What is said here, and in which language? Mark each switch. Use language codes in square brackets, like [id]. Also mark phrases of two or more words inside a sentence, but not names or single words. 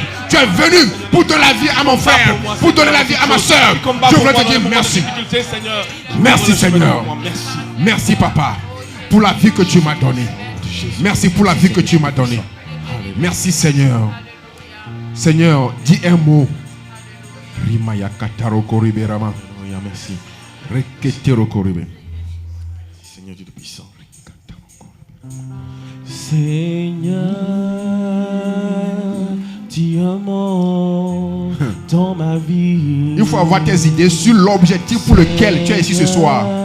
[fr] Tu es venu pour donner la vie à mon frère, pour donner la vie à ma soeur. Je voudrais te dire merci. Merci Seigneur. Merci Papa pour la vie que tu m'as donnée. Merci pour la vie que tu m'as donnée. Merci Seigneur. Seigneur, dis un mot. Rimaya kataro koribe rama. Merci. Reketero koribe. Seigneur Dieu de puissant. Seigneur, tu as mon dans ma vie. Il faut avoir tes idées sur l'objectif pour lequel tu es ici ce soir.